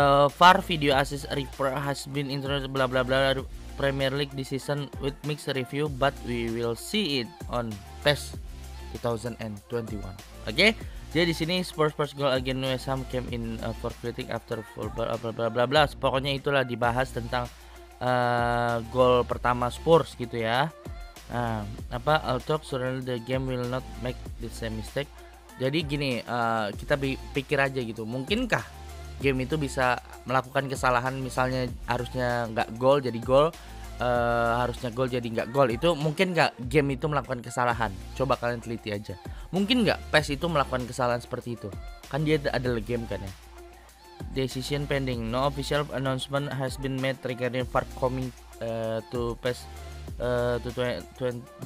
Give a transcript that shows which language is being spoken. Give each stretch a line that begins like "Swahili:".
English: VAR video assist replay has been introduced bla bla bla Premier League this season with mixed review but we will see it on PES 2021. Oke.
Indonesian: Jadi di sini
English: Spurs goal against West Ham came in for critic after bla bla bla bla.
Indonesian: Pokoknya itulah dibahas tentang gol pertama Spurs gitu ya.
English: Nah, although surely the game will not make the same mistake.
Indonesian: Jadi gini, kita pikir aja gitu. Mungkinkah game itu bisa melakukan kesalahan, misalnya harusnya nggak gol jadi gol, harusnya gol jadi nggak gol. Itu mungkin nggak game itu melakukan kesalahan? Coba kalian teliti aja. Mungkin nggak PES itu melakukan kesalahan seperti itu? Kan dia adalah game kan ya.
English: Decision pending. No official announcement has been made regarding VAR coming to PES to 2021.